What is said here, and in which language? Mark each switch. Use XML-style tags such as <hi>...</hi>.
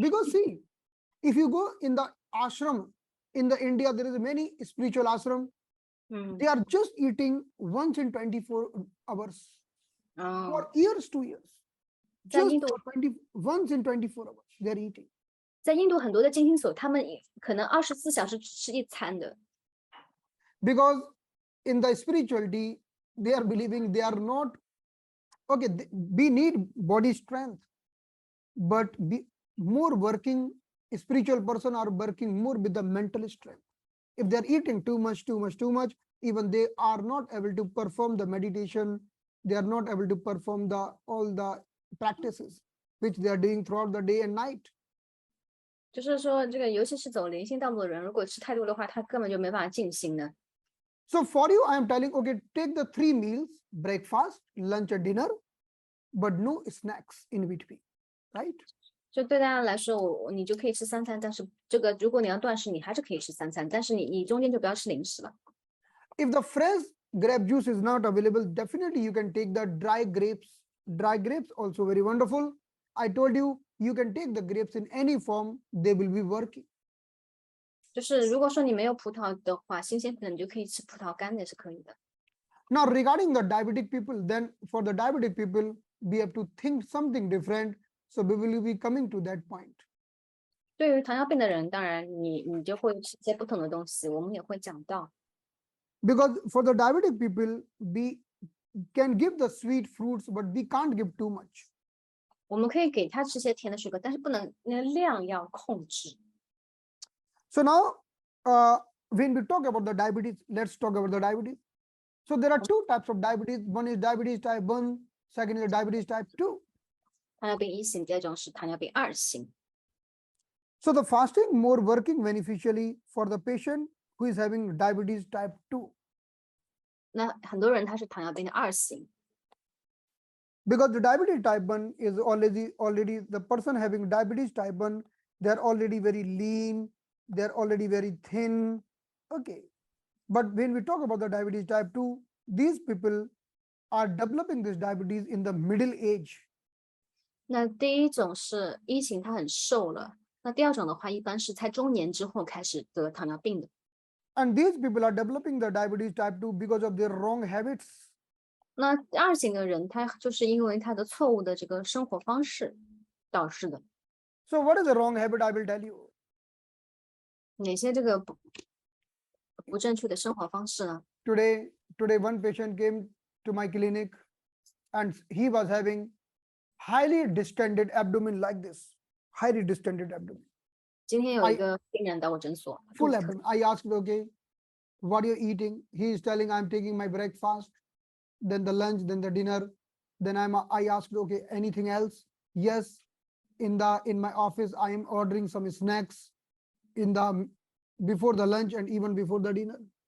<en>Because see, if you go in the ashram, in the India, there is many spiritual ashram. They are just eating once in 24 hours. For years, 2 years. Just once in 24 hours, they are eating.</en> <zh>在印度很多的静心所，他们可能24小时只吃一餐的。</zh> <en>Because in the spirituality, they are believing they are not, okay, we need body strength, but more working spiritual person are working more with the mental strength. If they are eating too much, even they are not able to perform the meditation, they are not able to perform all the practices. which they are doing throughout the day and night.</en> <zh>就是说这个尤其是走灵性道路的人，如果吃太多的话，他根本就没办法静心的。</zh> <en>So for you, I am telling, okay, take the 3 meals, breakfast, lunch and dinner, but no snacks in between, right?</en> <zh>就对大家来说，你就可以吃3餐，但是这个如果你要断食，你还是可以吃3餐，但是你中间就不要吃零食了。</zh> <en>If the fresh grape juice is not available, definitely you can take the dry grapes. Dry grapes also very wonderful. I told you, you can take the grapes in any form, they will be working.</en> <zh>就是如果说你没有葡萄的话，新鲜的你就可以吃葡萄干的也是可以的。</zh> <en>Now regarding the diabetic people, then for the diabetic people, we have to think something different. So we will be coming to that point.</en> <zh>对于糖尿病的人，当然你就会吃一些不同的东西，我们也会讲到。</zh> <en>Because for the diabetic people, we can give the sweet fruits, but we can't give too much.</en> <zh>我们可以给他吃些甜的水果，但是不能那个量要控制。</zh> <en>So now, when we talk about the diabetes, let's talk about the diabetes. So there are 2 types of diabetes. One is diabetes type 1, second is diabetes type 2.</en> <zh>糖尿病1型，第二种是糖尿病2型。</zh> <en>So the fasting more working beneficially for the patient who is having diabetes type 2.</en> <zh>那很多人他是糖尿病的2型，</zh> <en>Because the diabetes type 1 is already the person having diabetes type 1, they're already very lean, they're already very thin. Okay. But when we talk about the diabetes type 2, these people are developing this diabetes in the middle age.</en> <zh>那第一种是1型，他很瘦了。那第二种的话，一般是在中年之后开始得糖尿病的。</zh> <en>And these people are developing the diabetes type 2 because of their wrong habits.</en> <zh>那2型的人，他就是因为他的错误的这个生活方式导致的。</zh> <en>So what is the wrong habit? I will tell you.</en> <zh>哪些这个不正确的生活方式呢？</zh> <en>Today one patient came to my clinic and he was having highly distended abdomen like this, highly distended abdomen,</en> <zh>今天有一个病人到我诊所，</zh> <en>full abdomen. I asked, okay, what are you eating? He is telling, I'm taking my breakfast, then the lunch, then the dinner. Then I asked, okay, anything else? Yes, in my office, I am ordering some snacks before the lunch and even before the dinner.</en>